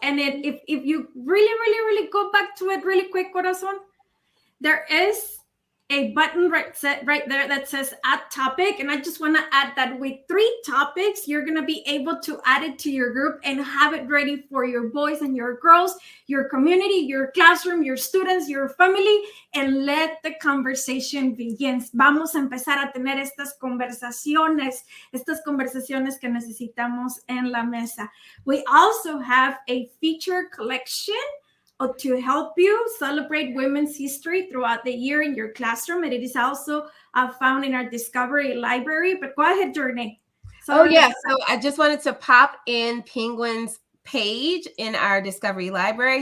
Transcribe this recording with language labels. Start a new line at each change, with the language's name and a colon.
English: And if you really go back to it really quick, corazon, there is a button right there that says add topic. And I just want to add that with 3 topics, you're going to be able to add it to your group and have it ready for your boys and your girls, your community, your classroom, your students, your family, and let the conversation begin.
Spanish: Vamos a empezar a tener estas conversaciones que necesitamos en la mesa.
English: We also have a feature collection to help you celebrate women's history throughout the year in your classroom. And it is also found in our Discovery Library. But go ahead, Jornea. So I just wanted to pop in Penguin's page in our Discovery Library.